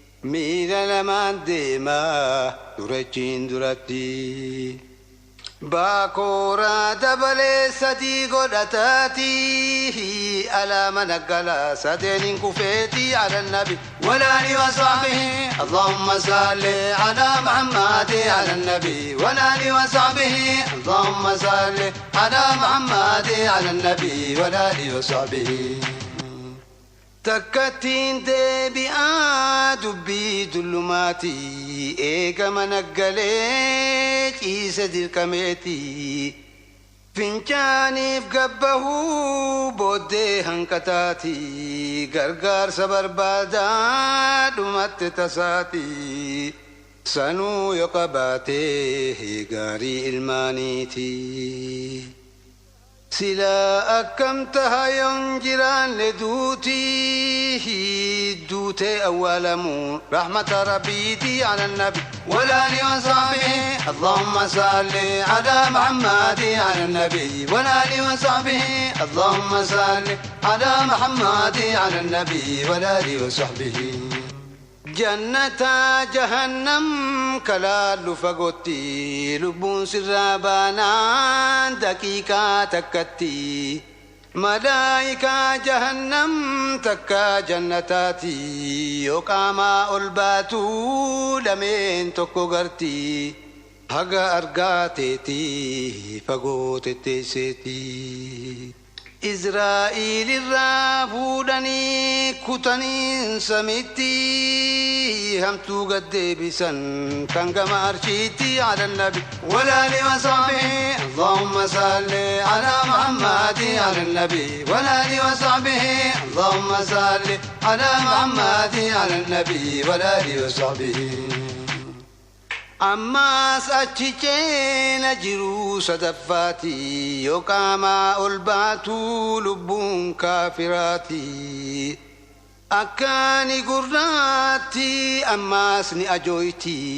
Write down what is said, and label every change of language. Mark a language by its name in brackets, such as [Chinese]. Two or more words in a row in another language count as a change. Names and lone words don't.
[Oromo] Miila lamaan deemaa durachiin duratti. Baakoora dabalee sadii godhataati. Alaama naggalaa sadeen hin kufeeti [Arabic] على النبي. وعلى آله وصحبه. اللهم صل على محمد على النبي. وعلى آله وصحبه. اللهم صل على محمد على النبي. وعلى آله وصحبه. [Oromo] Takkattiin deebi'aa dubbii dullumaati. Eegama naggalee ciise dirqameeti. Fincaaniif gabbahuu booddee hanqataati. Gargaarsa barbaadaa dhumatte tasaati. Sanuu yoo qabaate gaarii ilmaaniiti. Sila akkam taha yoon jiraanne duuti. Duute awwaalamu rahmata rabbiiti [Arabic] على النبي. وعلى آله وصحبه. اللهم صل على محمد على النبي. وعلى آله وصحبه. اللهم صل على محمد على النبي. وعلى آله وصحبه. [Oromo] Jannata jahannam kalaallu fagootti. Lubbuun sirraa baanaan daqiiqaa takkatti. Malaayikaa jahannam takka jannataati. Yoo qaamaa ol baatu lameen tokko garti. Haga argaa teeti fagoo tetteesseeti. Izraa'il irraa fuudhanii kutaniin samitti. Hamtuu gad deebisan kan gama arshiitti [Arabic] على النبي. وعلى آله وصحبه. اللهم صل على محمد على النبي. وعلى آله وصحبه. اللهم صل على محمد على النبي. وعلى آله وصحبه. [Oromo] Ammaas achi ceena jiru sadaffaati. Yoo qaamaa ol baatu lubbuun kaafiraati. Akkaani gurraatti ammaas ni ajoyti.